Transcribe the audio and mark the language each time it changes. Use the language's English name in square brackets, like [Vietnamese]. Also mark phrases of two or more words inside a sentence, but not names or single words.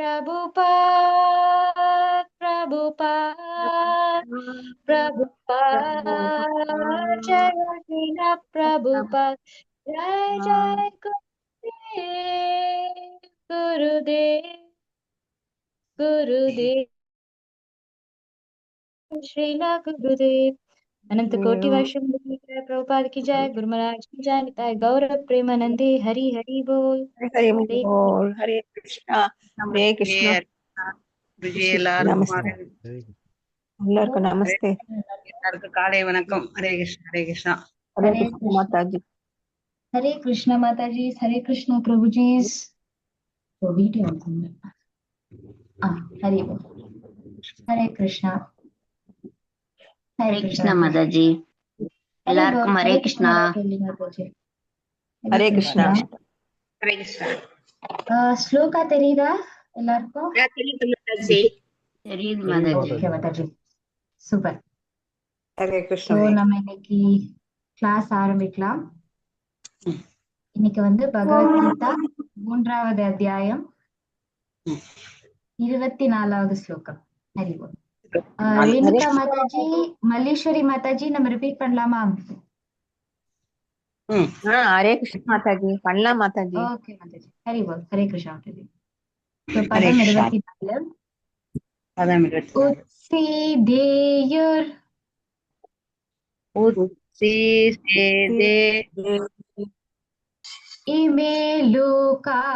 [Hindi] प्रभुपाद जय लीला प्रभुपाद जय जय गुरुदेव श्रीला गुरुदेव अनंत कोटि वैष्णव प्रभुपाद की जय गुरु महाराज की जय निताय गौर प्रेमानंदे हरि हरि बोल हरे हरे बोल। हरे कृष्णा हरे कृष्णा। [Tamil] குருஜி எல்லாருக்கும் நமஸ்தே எல்லாருக்கும் நமஸ்தே. எல்லாருக்கும் காலை வணக்கம். ஹரே கிருஷ்ணா ஹரே கிருஷ்ணா. [Hindi] हरे कृष्णा माता जी। हरे कृष्णा माता जी हरे कृष्णा प्रभु जी तो वीडियो हरे बोल हरे कृष्णा हरे कृष्णा माता जी [Tamil] எல்லாருக்கும் ஹரே கிருஷ்ணா. [Hindi] हरे कृष्णा [Tamil] ஹரே கிருஷ்ணா. ஸ்லோகா தெரியுதா எல்லாருக்கும்? தெரியுது மாதாஜி. தெரியுது மாதாஜி. ஓகே மாதாஜி சூப்பர். [Hindi] हरे कृष्णा. [Tamil] நம்ம இன்னைக்கு கிளாஸ் ஆரம்பிக்கலாம். இன்னைக்கு பகவத்கீதா 3வது அத்தியாயம் 24வது ஸ்லோகம். ஹரி போல். ரேணுகா மாதாஜி மல்லேஸ்வரி மாதாஜி நம்ம ரிப்பீட் பண்ணலாமா? [Hindi] हरे कृष्ण माता जी பண்ணலாம் माता जी. [Tamil] ஓகே மாதாஜி ஹரி போல். ஹரே கிருஷ்ணா மாதாஜி. பதம் 24. பதம் 24. [Sanskrit] உத்சீதேயுர் உத்சீதே इमे लोका